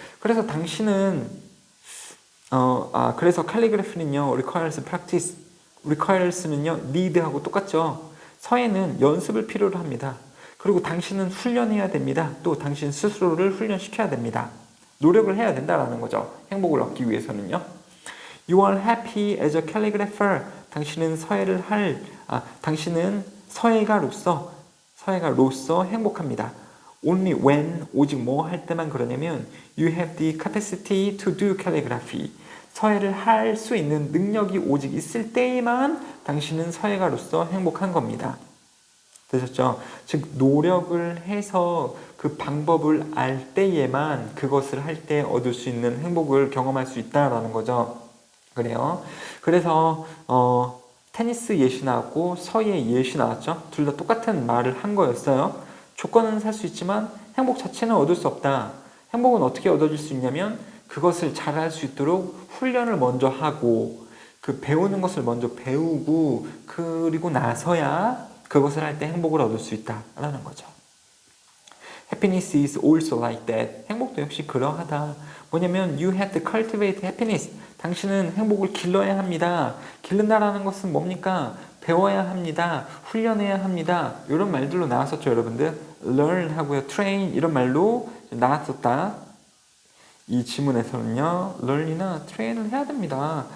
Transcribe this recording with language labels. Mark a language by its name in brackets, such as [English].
[Korean] 그래서 당신은 그래서 칼리그래피는요, [English] requires practice, [Korean] requires는요, need하고 똑같죠. 서예는 연습을 필요로 합니다. 그리고 당신은 훈련해야 됩니다. 또 당신 스스로를 훈련시켜야 됩니다. 노력을 해야 된다라는 거죠. 행복을 얻기 위해서는요. [English] You are happy as a calligrapher. [Korean] 당신은 당신은 서예가로서 행복합니다. [English] Only when, [Korean] 오직 뭐 할 때만 그러냐면 [English] you have the capacity to do calligraphy. [Korean] 서예를 할 수 있는 능력이 오직 있을 때에만 당신은 서예가로서 행복한 겁니다. 되셨죠? 즉 노력을 해서 그 방법을 알 때에만 그것을 할 때 얻을 수 있는 행복을 경험할 수 있다라는 거죠. 그래요. 그래서 테니스 예시 나왔고 서예 예시 나왔죠. 둘 다 똑같은 말을 한 거였어요. 조건은 살 수 있지만 행복 자체는 얻을 수 없다. 행복은 어떻게 얻어질 수 있냐면 그것을 잘할 수 있도록 훈련을 먼저 하고 그 배우는 것을 먼저 배우고 그리고 나서야 그것을 할 때 행복을 얻을 수 있다라는 거죠. [English] Happiness is also like that. [Korean] 행복도 역시 그러하다. 뭐냐면 [English] you have to cultivate happiness. [Korean] 당신은 행복을 길러야 합니다. 기른다라는 것은 뭡니까? 배워야 합니다. 훈련해야 합니다. 이런 말들로 나왔었죠, 여러분들. learn 하고요, train 이런 말로 나왔었다. 이 지문에서는요, learn이나 train을 해야 됩니다.